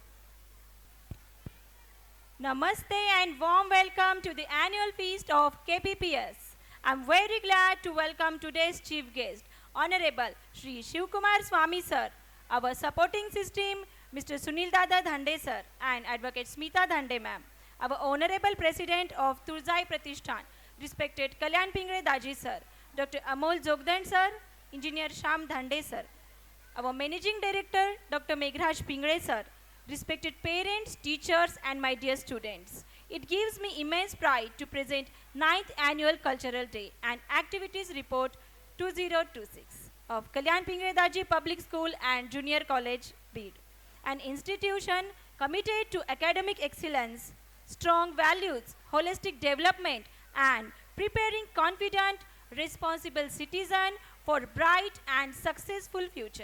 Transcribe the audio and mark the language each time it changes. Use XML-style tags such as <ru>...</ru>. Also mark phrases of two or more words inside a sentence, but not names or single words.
<en>Namaste and warm welcome to the annual feast of KPPS. I'm very glad to welcome today's chief guest, Honorable Shri Shivkumar Swami Sir, our supporting system, Mr. Sunil Dada Dhande Sir and Advocate Smita Dhande Ma'am, our Honorable President of Turzai Pratishthan, respected Kalyan Pingre Daji Sir, Dr. Amol Jogdan Sir, Engineer Sham Dhande Sir, our Managing Director, Dr. Meghraj Pingre Sir, respected parents, teachers and my dear students. It gives me immense pride to present 9th Annual Cultural Day and Activities Report 2026 of Kalyan Pingre Daji Public School and Junior College, Bid, an institution committed to academic excellence, strong values, holistic development and preparing confident, responsible citizen for bright and successful future.</en>